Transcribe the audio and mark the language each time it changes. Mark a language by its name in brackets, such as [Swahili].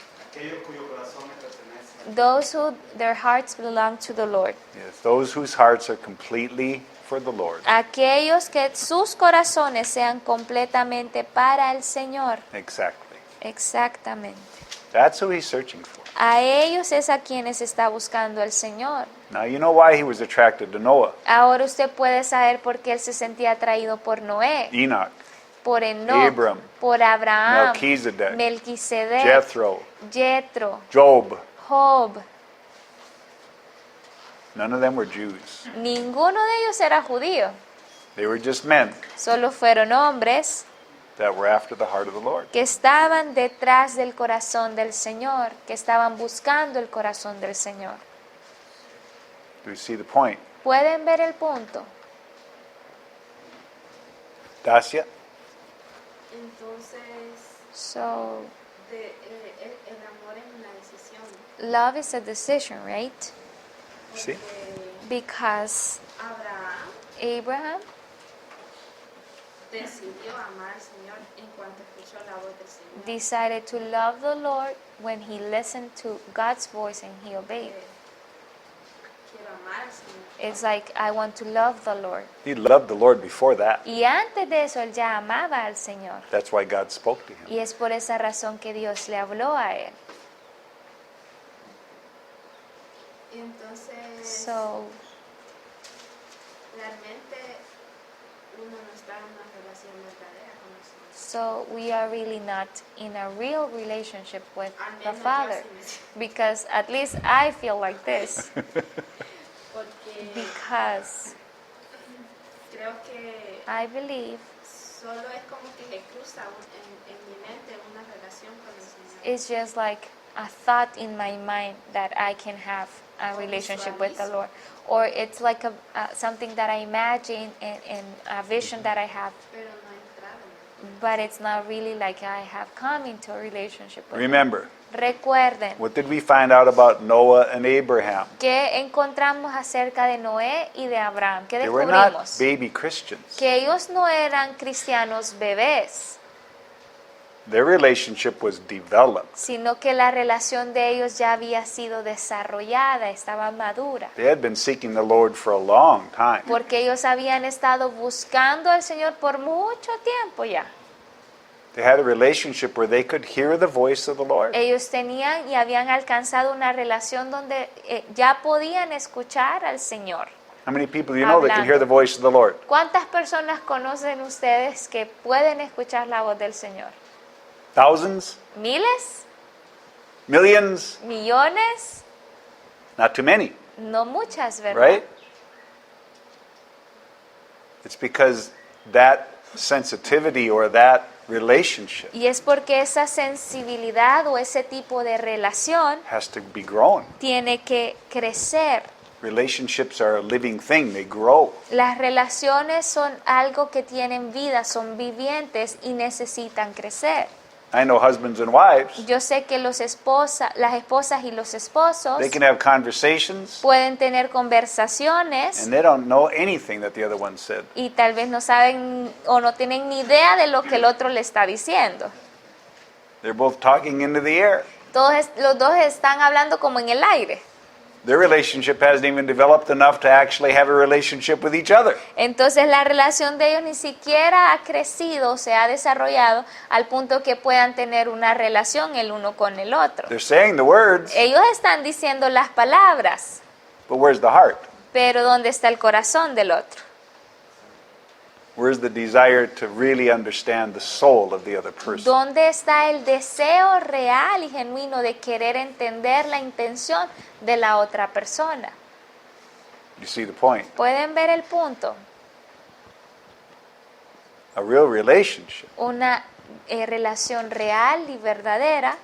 [Spanish] Aquellos cuyo corazón me pertenece. [English] Those who their hearts belong to the Lord. Yes, those whose hearts are completely for the Lord. [Spanish] Aquellos que sus corazones sean completamente para el Señor. [English] Exactly. [Spanish] Exactamente. [English] That's who he's searching for. [Spanish] A ellos es a quienes está buscando el Señor. [English] Now you know why he was attracted to Noah, [Spanish] Ahora usted puede saber por qué él se sentía atraído por Noé, [English] Enoch, [Spanish] por Enoch, [English] Abram, [Spanish] por Abraham, [English] Melchizedek, [Spanish] Melquisedec, [English] Jethro, [Spanish] Jethro, [English] Job. [Spanish] Job. [English] None of them were Jews. [Spanish] Ninguno de ellos era judío, [English] They were just men [Spanish] solo fueron hombres [English] that were after the heart of the Lord. [Spanish] que estaban detrás del corazón del Señor, que estaban buscando el corazón del Señor. [English] Do you see the point? [Spanish] ¿Pueden ver el punto? Dacia? Entonces, [English] So, [Spanish] el amor es una decisión. [English] love is a decision, right? [Spanish] Sí. [English] Because Abraham [Spanish] Abraham decidió amar al Señor en cuanto escuchó la voz del Señor. [English] decided to love the Lord when he listened to God's voice and he obeyed. [Spanish] Quiero amar más. [English] It's like, I want to love the Lord. He loved the Lord before that. [Spanish] Y antes de eso, él ya amaba al Señor. [English] That's why God spoke to him. [Spanish] Y es por esa razón que Dios le habló a él. Y entonces, [English] So, [Spanish] realmente uno no está en una relación verdadera con el Señor. [English] so we are really not in a real relationship with [Spanish] Al [English] the [Spanish] menos yo [English] Father. [Spanish] así me siento. [English] Because at least I feel like this. [Spanish] Porque [English] Because [Spanish] creo que [English] I believe [Spanish] solo es como que se cruza en mi mente una relación con el Señor. [English] it's just like a thought in my mind that I can have a relationship with the Lord. Or it's like something that I imagine and a vision that I have. [Spanish] Pero no he entrado en él. [English] But it's not really like I have come into a relationship with Him. Remember, [Spanish] Recuerden [English] what did we find out about Noah and Abraham? [Spanish] que encontramos acerca de Noé y de Abraham. ¿Qué [English] They were not [Spanish] descubrimos? [English] baby Christians. [Spanish] Que ellos no eran cristianos bebés, [English] Their relationship was developed. [Spanish] sino que la relación de ellos ya había sido desarrollada, estaba madura. [English] They had been seeking the Lord for a long time. [Spanish] Porque ellos habían estado buscando al Señor por mucho tiempo ya. [English] They had a relationship where they could hear the voice of the Lord. [Spanish] Ellos tenían y habían alcanzado una relación donde ya podían escuchar al Señor. [English] How many people do you know that can [Spanish] Hablando. [English] hear the voice of the Lord? [Spanish] ¿Cuántas personas conocen ustedes que pueden escuchar la voz del Señor? [English] Thousands? [Spanish] ¿Miles? [English] Millions? [Spanish] ¿Millones? [English] Not too many, [Spanish] No muchas, ¿verdad? [English] right? It's because that sensitivity or that relationship [Spanish] Y es porque esa sensibilidad o ese tipo de relación [English] has to be grown. [Spanish] tiene que crecer. [English] Relationships are a living thing, they grow. [Spanish] Las relaciones son algo que tienen vida, son vivientes y necesitan crecer. [English] I know husbands and wives, [Spanish] Yo sé que las esposas y los esposos [English] they can have conversations [Spanish] pueden tener conversaciones [English] and they don't know anything that the other one said. [Spanish] y tal vez no saben o no tienen ni idea de lo que el otro le está diciendo. [English] They're both talking into the air. [Spanish] Los dos están hablando como en el aire. [English] Their relationship hasn't even developed enough to actually have a relationship with each other. [Spanish] Entonces la relación de ellos ni siquiera ha crecido, se ha desarrollado al punto que puedan tener una relación el uno con el otro. [English] They're saying the words, [Spanish] Ellos están diciendo las palabras, [English] but where's the heart? [Spanish] pero ¿dónde está el corazón del otro? [English] Where's the desire to really understand the soul of the other person? [Spanish] ¿Dónde está el deseo real y genuino de querer entender la intención de la otra persona? [English] You see the point? [Spanish] ¿Pueden ver el punto? [English] A real relationship [Spanish] Una relación real y verdadera